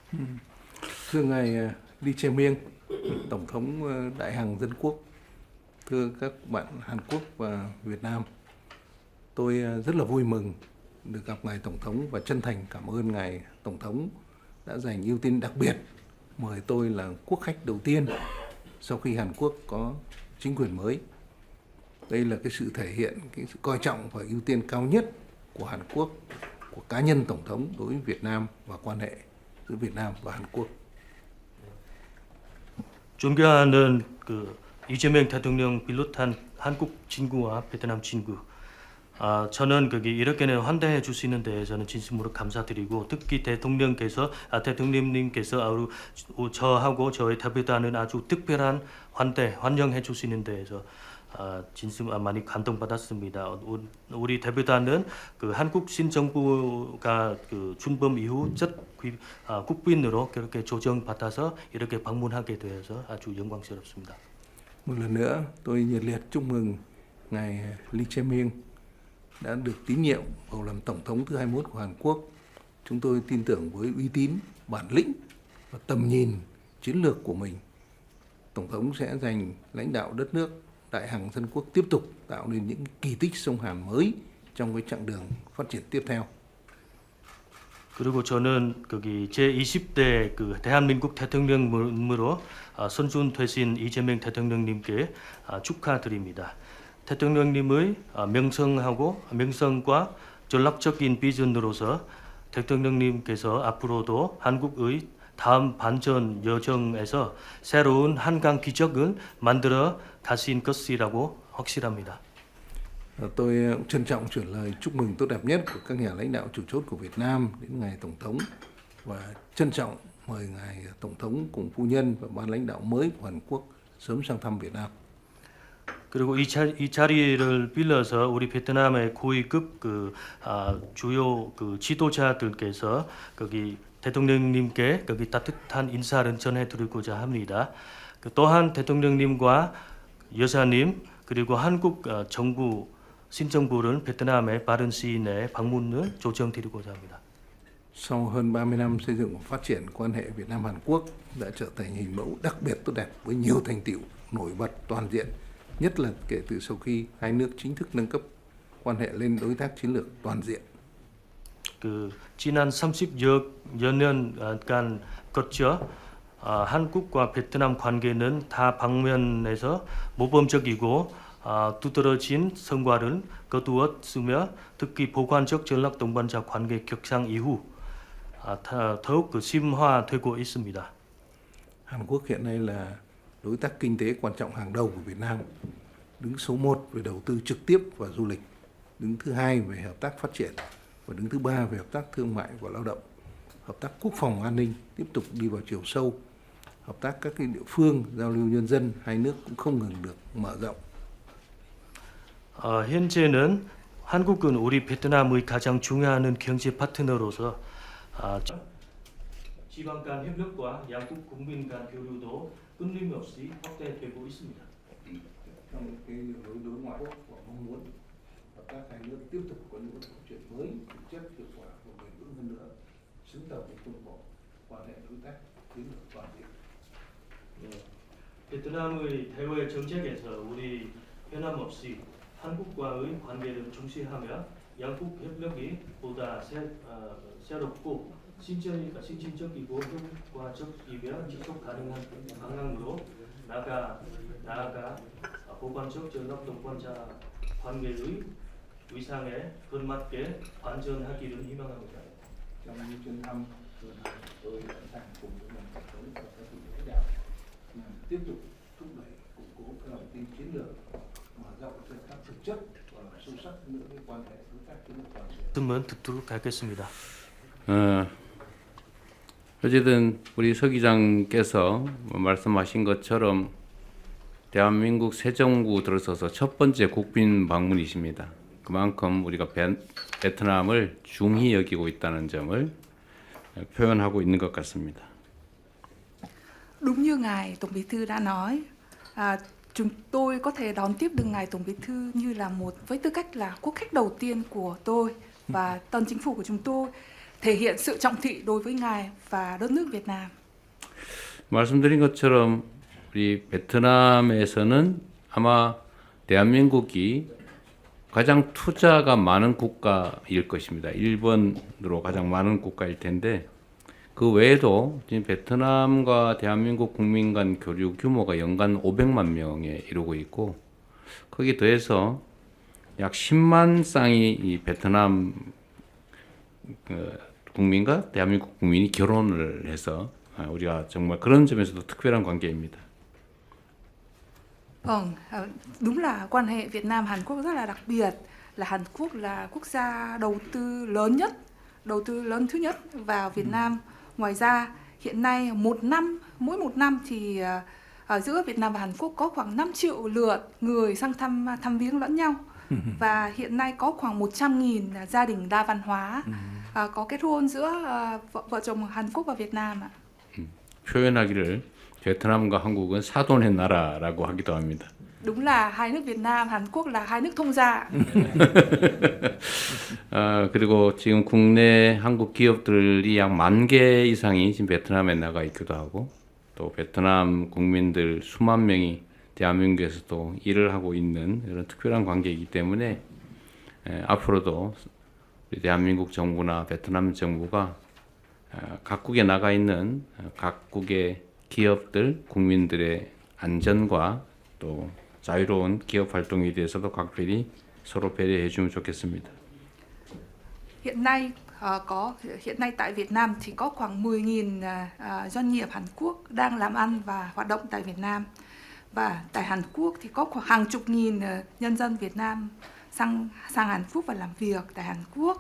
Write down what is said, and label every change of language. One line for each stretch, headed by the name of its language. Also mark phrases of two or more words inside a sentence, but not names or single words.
Vietnamese: Thưa ngài Lee Jae-myung, Tổng thống Đại Hàn Dân Quốc, thưa các bạn Hàn Quốc và Việt Nam, tôi rất là vui mừng được gặp ngài Tổng thống và chân thành cảm ơn ngài Tổng thống đã dành ưu tiên đặc biệt mời tôi là quốc khách đầu tiên sau khi Hàn Quốc có chính quyền mới. Đây là cái sự thể hiện cái sự coi trọng và ưu tiên cao nhất của Hàn Quốc, của cá nhân Tổng thống đối với Việt Nam và quan hệ giữa Việt Nam và Hàn Quốc.
Korean: 존경하는 이재명 대통령 비롯한 한국 친구와 베트남 친구, 저는 이렇게는 환대해 주시는 데 저는 진심으로 감사드리고, 특히 대통령님께서 저하고 저의 대표단은 아주 특별한 환영해 주시는 데에서 진심 많이 감동받았습니다. 우리 대표단은 그 한국 신정부가 그 준범 이후 첫 국빈으로 그렇게 조정받아서 이렇게 방문하게 되어서 아주 영광스럽습니다.
Vietnamese: Một lần nữa, tôi nhiệt liệt chúc mừng ngài Lee Jae-myung đã được tín nhiệm bầu làm tổng thống thứ 21 của Hàn Quốc. Chúng tôi tin tưởng với uy tín, bản lĩnh và tầm nhìn chiến lược của mình, tổng thống sẽ giành lãnh đạo đất nước Đại Hàn Dân Quốc tiếp tục tạo nên những kỳ tích sông Hàn mới trong cái chặng đường phát triển tiếp theo.
Korean: 그리고 저는 거기 제20대 그 대한민국 대통령으로 선출되신 이재명 대통령님께 축하드립니다. 대통령님의 명성과 전략적인 비전으로서 대통령님께서 앞으로도 한국의 다음 반전 여정에서 새로운 한강 기적을 만들어 가신 것이라고 확실합니다.
Vietnamese: Tôi cũng trân trọng chuyển lời chúc mừng tốt đẹp nhất của các nhà lãnh đạo chủ chốt của Việt Nam đến ngài Tổng thống và trân trọng mời ngài Tổng thống cùng phu nhân và ban lãnh đạo mới của Hàn Quốc sớm sang thăm Việt Nam.
Korean: 그리고 이 자리를 빌려서 우리 베트남의 고위급 주요 그 지도자들께서 거기 대통령님께 거기 따뜻한 인사를 전해드리고자 합니다. 또한 대통령님과 여사님 그리고 한국 정부 신정부를 베트남의 빠른 시일 내에 방문을 조정드리고자 합니다.
Vietnamese: Sau hơn 30 năm xây dựng và phát triển quan hệ Việt Nam Hàn Quốc đã trở thành hình mẫu đặc biệt tốt đẹp với nhiều thành tựu nổi bật toàn diện, nhất là kể từ sau khi hai nước chính thức nâng cấp quan hệ lên đối tác chiến lược toàn diện.
Korean: 그 지난 30여 년간 거쳐 한국과 베트남 관계는 다 방면에서 모범적이고 두드러진 성과를 거두었으며 특히 보관적 전략 동반자 관계 격상 이후 더욱 심화되고 있습니다.
Vietnamese: Hàn Quốc hiện nay là đối tác kinh tế quan trọng hàng đầu của Việt Nam, đứng số 1 về đầu tư trực tiếp và du lịch, đứng thứ 2 về hợp tác phát triển và đứng thứ 3 về hợp tác thương mại và lao động. Hợp tác quốc phòng an ninh tiếp tục đi vào chiều sâu. Hợp tác các cái địa phương, giao lưu nhân dân hai nước cũng không ngừng được mở rộng.
Korean: 현재는 한국은 우리 베트남의 가장 중요한 경제 파트너로서 지방 간 협력과 양국 국민 간 교류도 끊임없이 확대되고 있습니다.
Vietnamese: Trong cái đường lối đối ngoại của mong muốn hợp tác hai nước tiếp tục có những phát triển mới, thực chất, hiệu quả và bền vững hơn nữa, xứng tầm với khuôn khổ quan hệ đối tác chiến lược toàn diện.
Korean: 베트남의 대외 정책에서 우리 변함없이 한국과의 관계를 중시하며 양국 협력이 보다 새롭고 신진적이고 효과적이며 지속 가능한 방향으로 나아가 보관적 전략 동반자 관계의 위상에 걸맞게 발전하기를 희망합니다.
Vietnamese: Trong những chuyến thăm lần này, tôi sẵn sàng cùng với ngành tổng thống và các vị lãnh đạo tiếp tục thúc đẩy củng cố các lòng tin chiến lược, mở rộng hợp tác thực chất và làm sâu sắc hơn nữa quan hệ đối tác chiến lược toàn diện.
Korean: 말씀은 듣도록 하겠습니다. 어쨌든 우리 서 기장께서 말씀하신 것처럼 대한민국 새 정부 들어서서 첫 번째 국빈 방문이십니다. 그만큼 우리가 베트남을 중히 여기고 있다는 점을 표현하고 있는 것 같습니다.
Vietnamese: Đúng như ngài Tổng Bí thư đã nói, chúng tôi có thể đón tiếp được ngài Tổng Bí thư như là với tư cách là quốc khách đầu tiên của tôi và tân chính phủ của chúng tôi, thể hiện sự trọng thị đối với ngài và đất nước Việt Nam.
Korean: 말씀드린 것처럼 우리 베트남에서는 아마 대한민국이 가장 투자가 많은 국가일 것입니다. 1번으로 가장 많은 국가일 텐데 그 외에도 지금 베트남과 대한민국 국민 간 교류 규모가 연간 500만 명에 이르고 있고 거기에 더해서 약 10만 쌍이 이 베트남 국민과 대한민국 국민이 결혼을 해서 우리가 정말 그런 점에서도 특별한 관계입니다.
Vietnamese: Vâng, đúng là quan hệ Việt Nam Hàn Quốc rất là đặc biệt, là Hàn Quốc là quốc gia đầu tư lớn thứ nhất vào Việt Nam. Ngoài ra hiện nay mỗi một năm thì giữa Việt Nam và Hàn Quốc có khoảng 5 triệu lượt người sang thăm viếng lẫn nhau. Và hiện nay có khoảng 100.000 gia đình đa văn hóa có kết hôn giữa vợ chồng Hàn Quốc và Việt Nam ạ.
Korean: 표현하기를 베트남과 한국은 사돈의 나라라고 하기도 합니다.
Vietnamese: Đúng là hai nước Việt Nam, Hàn Quốc là hai nước thông gia.
Korean: 그리고 지금 국내 한국 기업들이 약 10,000개 이상이 지금 베트남에 나가 있기도 하고 또 베트남 국민들 수만 명이 대한민국에서도 일을 하고 있는 이런 특별한 관계이기 때문에 앞으로도 우리 대한민국 정부나 베트남 정부가 각국에 나가 있는 각국의 기업들, 국민들의 안전과 또 자유로운 기업 활동에 대해서도 각별히 서로 배려해 주면 좋겠습니다.
Vietnamese: Hiện nay tại Việt Nam thì có khoảng 10.000 doanh nghiệp Hàn Quốc đang làm ăn và hoạt động tại Việt Nam. Và tại Hàn Quốc thì có khoảng hàng chục nghìn nhân dân Việt Nam sang Hàn Quốc và làm việc tại Hàn Quốc.